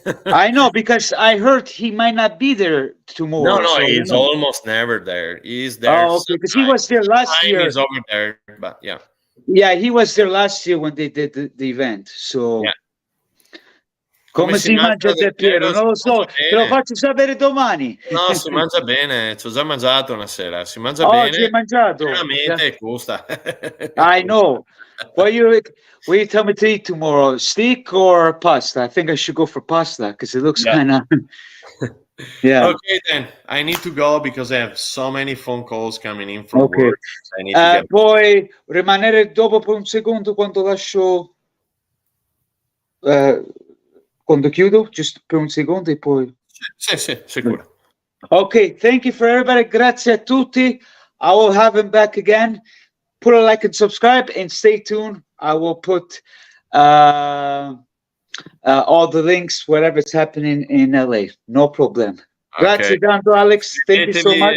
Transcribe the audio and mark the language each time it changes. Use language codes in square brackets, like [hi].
[en] I know, because I heard he might not be there tomorrow. No, so, he's almost never there. He's there. Oh, okay, because he was there last year. He's over there, but yeah. Yeah, he was there last year when they did the event. So, Yeah. [it] come si mangia Del Piero? Non lo so, te lo faccio sapere domani. No, si mangia bene, ci ho già mangiato una sera, si mangia Oggi bene. hai mangiato? Veramente costa. [en] I know. What you tell me to eat tomorrow? Steak or pasta? I think I should go for pasta because it looks kind of. Yeah. Okay, then I need to go because I have so many phone calls coming in from work. I need to get... [it] Puoi rimanere dopo per un secondo quando lascio. Quando chiudo, giusto per un secondo e poi. Sì, sicuro. [en] Okay, thank you for everybody. [it] Grazie a tutti. [en] I will have him back again. Put a like and subscribe and stay tuned. I will put all the links, whatever's happening in LA. No problem. [it] Grazie tanto, [en] Alex. Thank you so much.